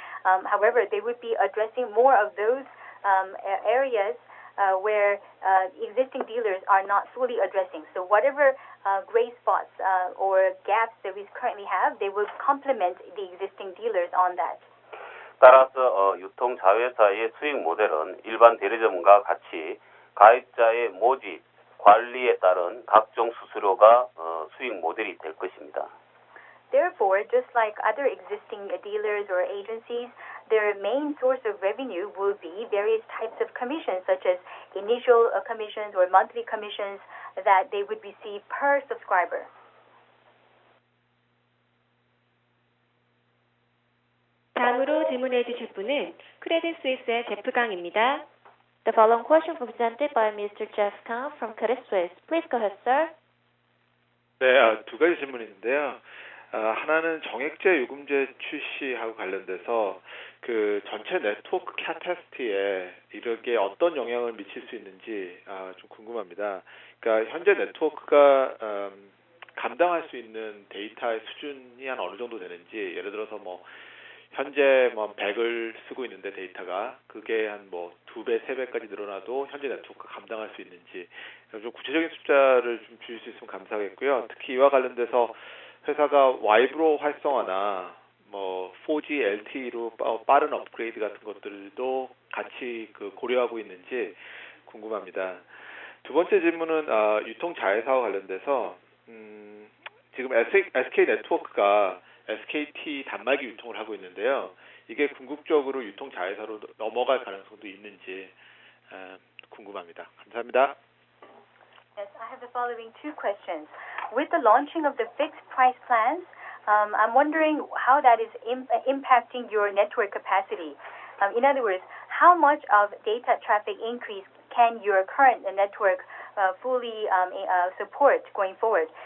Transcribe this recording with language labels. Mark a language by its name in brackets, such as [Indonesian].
[English] However, they would be addressing more of those areas where existing dealers are not fully addressing. So whatever gray spots or gaps that we currently have, they will complement the existing dealers on that. [Korean] 따라서 유통자회사의 수익 모델은 일반 대리점과 같이 가입자의 모집, 관리에 따른 각종 수수료가 수익 모델이 될 것입니다. [English] Therefore, just like other existing dealers or agencies, their main source of revenue will be various types of commissions, such as initial commissions or monthly commissions that they would receive per subscriber. [Korean] 다음으로 질문해 주실 분은 크레딧 스위스의 제프 강입니다. [English] The following question presented by Mr. Jeff Kang from Credit Suisse. Please go ahead, sir. [Korean] 네, 두 가지 질문이 있는데요. 하나는 정액제 요금제 출시하고 관련돼서 그 전체 네트워크 캐패시티에 이렇게 어떤 영향을 미칠 수 있는지 좀 궁금합니다. 그러니까 현재 네트워크가 감당할 수 있는 데이터의 수준이 한 어느 정도 되는지, 예를 들어서 뭐 현재 100을 쓰고 있는데 데이터가 그게 한 2배, 3배까지 늘어나도 현재 네트워크가 감당할 수 있는지 좀 구체적인 숫자를 좀 주실 수 있으면 감사하겠고요. 특히 이와 관련돼서 회사가 와이브로 활성화나 4G LTE로 빠른 업그레이드 같은 것들도 같이 고려하고 있는지 궁금합니다. 두 번째 질문은 유통자회사와 관련돼서 지금 SK 네트워크가 SKT 단말기 유통을 하고 있는데요. 이게 궁극적으로 유통자회사로 넘어갈 가능성도 있는지 궁금합니다. 감사합니다. [English] Yes, I have the following two questions. With the launching of the fixed price plans, I'm wondering how that is impacting your network capacity. In other words, how much of data traffic increase can your current network fully support going forward?